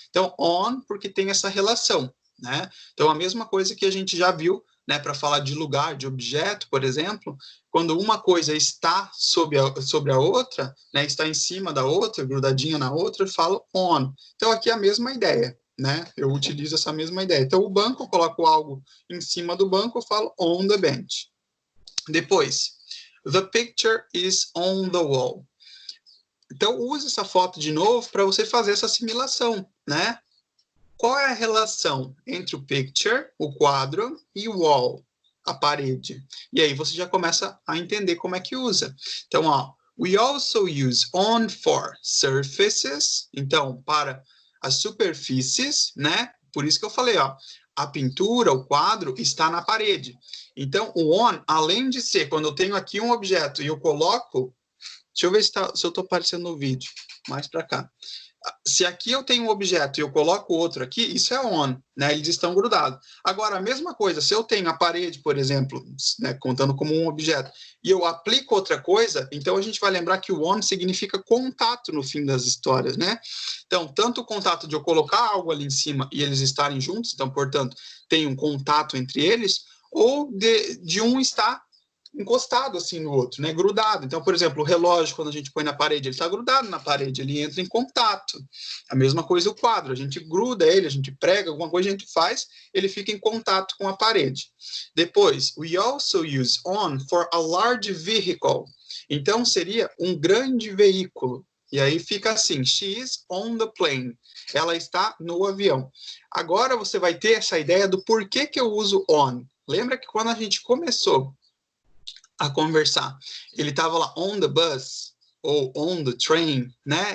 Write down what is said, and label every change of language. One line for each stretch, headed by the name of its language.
Portuguese: Então, on, porque tem essa relação, né? Então, a mesma coisa que a gente já viu, né, para falar de lugar, de objeto, por exemplo, quando uma coisa está sobre a outra, né, está em cima da outra, grudadinha na outra, eu falo on. Então, aqui é a mesma ideia, né? Eu utilizo essa mesma ideia. Então, o banco, eu coloco algo em cima do banco, eu falo
English: on the bench.
Portuguese: Depois,
English: the picture is on the wall.
Portuguese: Então, use essa foto de novo para você fazer essa assimilação, né? Qual é a relação entre o picture, o quadro, e o wall, a parede? E aí você já começa a entender como é que usa. Então, ó,
English: we also use on for surfaces.
Portuguese: Então, para as superfícies, né? Por isso que eu falei, ó, a pintura, o quadro, está na parede. Então, o on, além de ser, quando eu tenho aqui um objeto e eu coloco... Deixa eu ver se eu estou aparecendo no vídeo. Mais para cá. Se aqui eu tenho um objeto e eu coloco outro aqui, isso é on, né? Eles estão grudados. Agora, a mesma coisa, se eu tenho a parede, por exemplo, né, contando como um objeto, e eu aplico outra coisa, então a gente vai lembrar que o on significa contato no fim das histórias, né? Então, tanto o contato de eu colocar algo ali em cima e eles estarem juntos, então, portanto, tem um contato entre eles, ou de um estar encostado assim no outro, né, grudado. Então, por exemplo, o relógio, quando a gente põe na parede, ele está grudado na parede, ele entra em contato. A mesma coisa o quadro, a gente gruda ele, a gente prega, alguma coisa a gente faz, ele fica em contato com a parede. Depois,
English: we also use on for a large vehicle.
Portuguese: Então, seria um grande veículo. E aí fica assim,
English: she is on the plane.
Portuguese: Ela está no avião. Agora você vai ter essa ideia do porquê que eu uso on. Lembra que quando a gente começou a conversar, ele estava lá
English: on the bus,
Portuguese: ou
English: on the train,
Portuguese: né?